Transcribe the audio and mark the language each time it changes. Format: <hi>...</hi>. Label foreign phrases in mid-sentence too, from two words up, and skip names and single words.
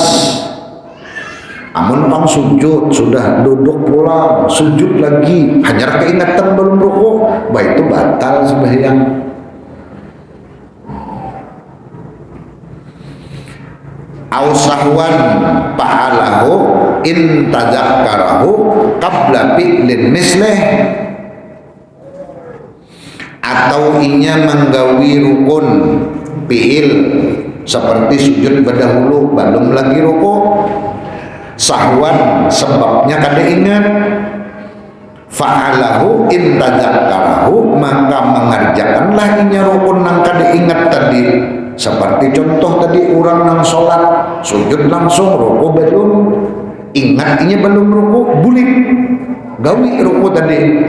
<bjn>Amun pang sujud sudah duduk pulang, sujud lagi, hanya keingatan belum ruku, baik itu batal sembahyang.</bjn> <ar>أو سهوا فعله إن تذكره قبل فعل مثله,</ar> <bjn>atau inya menggawi rukun fi'il seperti sujud berdahulu belum lagi ruku, sahwan sebabnya kada ingat,</bjn> <ar>فعله إن تذكره</ar> <bjn>maka mengerjakanlah inya rukun nang kada ingat tadi, seperti contoh tadi orang nang sholat sujud langsung, ruku belum, ingat inya belum ruku, bulik gawi ruku tadi,</bjn>